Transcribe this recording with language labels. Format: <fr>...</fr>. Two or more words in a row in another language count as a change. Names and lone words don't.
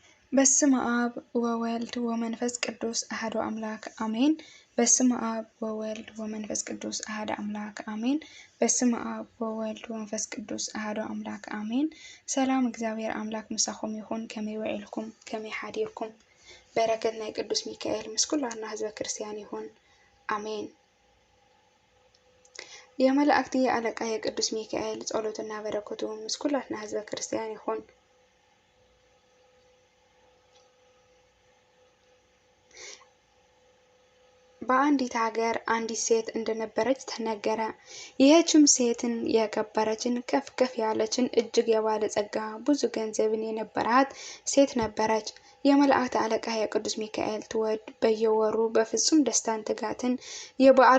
<gez>በስመ አብ ወወልድ ወመንፈስ ቅዱስ አሐዱ አምላክ አሜን። በስመ አብ ወወልድ ወመንፈስ ቅዱስ አሐዱ አምላክ አሜን። በስመ አብ ወወልድ ወመንፈስ ቅዱስ አሐዱ አምላክ አሜን።</gez> <ti>ሰላም እግዚአብሔር አምላክ ምሳኹም ይኹን። ከመይ ውዒልኩም ከመይ ሓዲርኩም። በረከት ናይ ቅዱስ ሚካኤል ምስ ኩላትና ህዝበ ክርስቲያን ይኹን አሜን።</ti> <am>የመላእክት አለቃ የቅዱስ ሚካኤል ጸሎትና በረከቱ</am> <ti>ምስ ኩላትና ህዝበ ክርስቲያን ይኹን።</ti> <am>በአንዲት ሀገር አንዲት ሴት እንደነበረች ተነገረ። ይህችም ሴትን የከበረችን ከፍ ከፍ ያለችን እጅግ የባለጸጋ ብዙ ገንዘብን የነበራት ሴት ነበረች። የመላእክት አለቃ የቅዱስ ሚካኤል ትወድ በየወሩ በፍጹም ደስታን ትጋትን የበዓሉ</am>